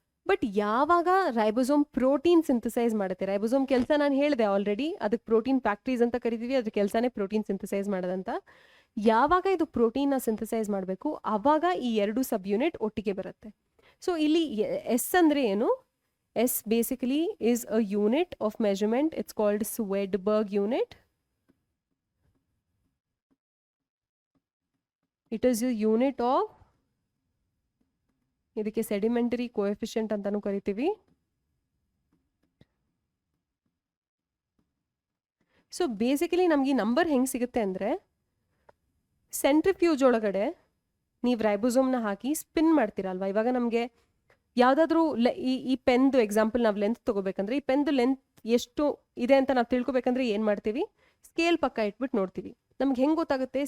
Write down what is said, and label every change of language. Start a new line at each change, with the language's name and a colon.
Kannada: But ಯಾವಾಗ ribosome protein synthesise ಮಾಡುತ್ತೆ, ribosome ಕೆಲಸ ನಾನು ಹೇಳಿದೆ ಆಲ್ರೆಡಿ, ಅದಕ್ಕೆ ಪ್ರೋಟೀನ್ ಫ್ಯಾಕ್ಟ್ರೀಸ್ ಅಂತ ಕರಿತೀವಿ. ಅದ್ರ ಕೆಲಸನೇ ಪ್ರೋಟೀನ್ ಸಿಂಥಸೈಸ್ ಮಾಡೋದಂತ. ಯಾವಾಗ ಇದು ಪ್ರೋಟೀನ್ನ ಸಿಂಥಸೈಸ್ ಮಾಡಬೇಕು, ಆವಾಗ ಈ 2 ಸಬ್ ಯೂನಿಟ್ ಒಟ್ಟಿಗೆ ಬರುತ್ತೆ. ಸೊ ಇಲ್ಲಿ ಎಸ್ ಅಂದರೆ ಏನು?
English: S basically is a unit of measurement. It's called Swedberg unit. It is a unit of,
Kannada: ಇದಕ್ಕೆ sedimentary coefficient ಅಂತಾನೂ ಕರಿತೀವಿ. ಸೊ ಬೇಸಿಕಲಿ ನಮ್ಗೆ ಈ ನಂಬರ್ ಹೆಂಗೆ ಸಿಗುತ್ತೆ ಅಂದರೆ, ಸೆಂಟ್ರಿಫ್ಯೂಜ್ ಒಳಗಡೆ ನೀವು ರೈಬೋಸೋಮ್ನ ಹಾಕಿ ಸ್ಪಿನ್ ಮಾಡ್ತೀರಲ್ವಾ. ಇವಾಗ ನಮಗೆ ಯಾವುದಾದ್ರೂ ಈ ಪೆನ್ದು ಎಕ್ಸಾಂಪಲ್ ನಾವು ಲೆಂತ್ ತೊಗೋಬೇಕಂದ್ರೆ, ಈ ಪೆನ್ದು ಲೆಂತ್ ಎಷ್ಟು ಇದೆ ಅಂತ ನಾವು ತಿಳ್ಕೊಬೇಕಂದ್ರೆ ಏನು ಮಾಡ್ತೀವಿ, ಸ್ಕೇಲ್ ಪಕ್ಕ ಇಟ್ಬಿಟ್ಟು ನೋಡ್ತೀವಿ. ನಮ್ಗೆ ಹೆಂಗೆ ಗೊತ್ತಾಗುತ್ತೆ?